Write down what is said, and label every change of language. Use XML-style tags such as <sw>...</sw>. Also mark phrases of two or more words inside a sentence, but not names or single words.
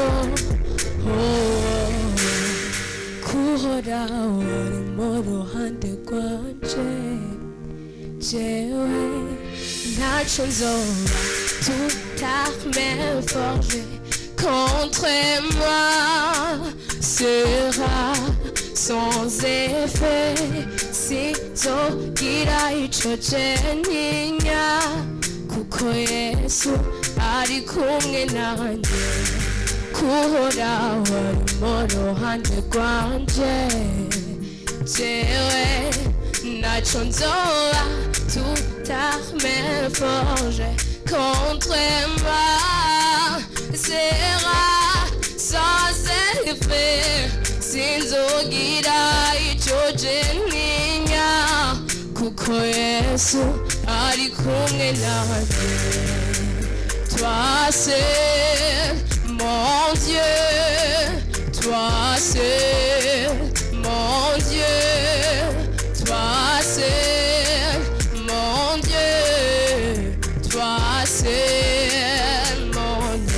<rn>kuhora uri mu ruhande nacho nzoba toute</rn> <fr>arme forgée contre moi sera sans effet</fr> <rn>si zogira ico jeninya kuko Yesu ari kumwe nanjye kuhoraho ari mu ruhande rwanje jewe nacho nzoba</rn> <fr>toute arme forgée contre moi sera sans effet</fr> <rn>sinzogira ico jeninya kuko Yesu ari kumwe nanjye.</rn> <fr>Toi c'est mon Dieu, toi c'est mon Dieu, toi c'est mon Dieu, toi c'est mon</fr>